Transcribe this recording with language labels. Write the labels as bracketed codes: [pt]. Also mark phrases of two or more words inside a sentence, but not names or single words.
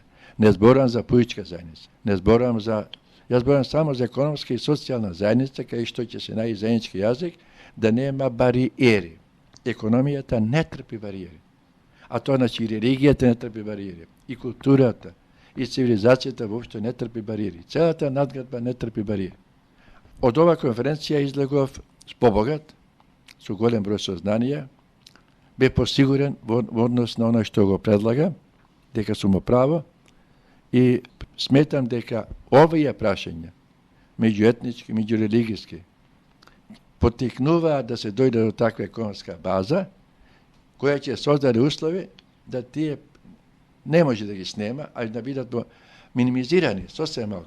[mk] Не зборам за политичка заедница, не зборам за... Јас зборам само за економска и социјална заедница, кај што ќе се најде заеднички јазик, да нема бариери. Економијата не трпи бариери. А тоа значи и религијата не трпи бариери, и културата, и цивилизацијата воопшто не трпи бариери. Целата надградба не трпи бариери. Од ова конференција излегов побогат, со голем број сознанија, бе посигурен во однос на оно што го предлага, дека сум во право, и сметам дека овие прашања, меѓуетнички, меѓурелигиски, потикнуваат да се дојде до таква економска база, која ќе создаде услови да тие не може да ги снема, а да бидат минимизирани, сосем малку.